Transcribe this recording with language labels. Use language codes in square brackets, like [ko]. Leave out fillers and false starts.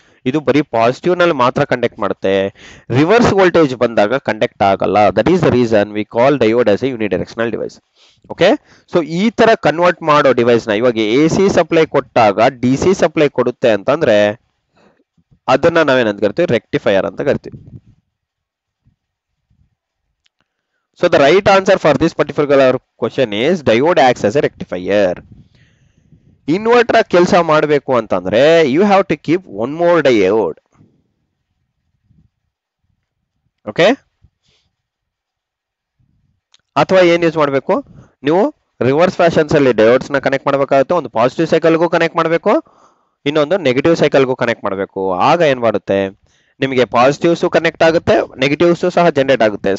[kn] ಇದು ಬರೀ ಪಾಸಿಟಿವ್ ನಲ್ಲಿ ಮಾತ್ರ ಕಂಡಕ್ಟ್ ಮಾಡುತ್ತೆ. ರಿವರ್ಸ್ ವೋಲ್ಟೇಜ್ ಬಂದಾಗ ಕಂಡಕ್ಟ್ ಆಗಲ್ಲ. [en] That is the reason we call diode as a unidirectional device. [kn] Okay, so ಈ ತರ ಕನ್ವರ್ಟ್ ಮಾಡೋ ಡಿವೈಸ್ ನ ಇವಾಗ AC ಸಪ್ಲೈ ಕೊಟ್ಟಾಗ DC ಸಪ್ಲೈ ಕೊಡುತ್ತೆ ಅಂತಂದ್ರೆ ಅದನ್ನ ನಾವೇನಂತ ಕರಿತೀವಿ, ರೆಕ್ಟಿಫೈಯರ್ ಅಂತ ಕರಿತೀವಿ. [en] So the right answer for this particular question is diode acts as a rectifier. Inverter [kn] ಕೆಲಸ ಮಾಡಬೇಕು ಅಂತಂದ್ರೆ [en] you have to keep one more diode. [kn] Okay, ಅಥವಾ ಏನ್ ಯೂಸ್ ಮಾಡಬೇಕು, ನೀವು ರಿವರ್ಸ್ ಫ್ಯಾಷನ್ಸ್ ಅಲ್ಲಿ ಡಯೋಡ್ಸ್ ನ ಕನೆಕ್ಟ್ ಮಾಡಬೇಕಾಗುತ್ತೆ. ಒಂದು ಪಾಸಿಟಿವ್ ಸೈಕಲ್ಗೂ ಕನೆಕ್ಟ್ ಮಾಡಬೇಕು, ಇನ್ನೊಂದು ನೆಗೆಟಿವ್ ಸೈಕಲ್ಗೂ ಕನೆಕ್ಟ್ ಮಾಡಬೇಕು. ಆಗ ಏನ್ ಮಾಡುತ್ತೆ, ನಿಮಗೆ ಪಾಸಿಟಿವ್ಸ್ ಕನೆಕ್ಟ್ ಆಗುತ್ತೆ, ನೆಗೆಟಿವ್ಸ್ ಸಹ ಜನರೇಟ್ ಆಗುತ್ತೆ.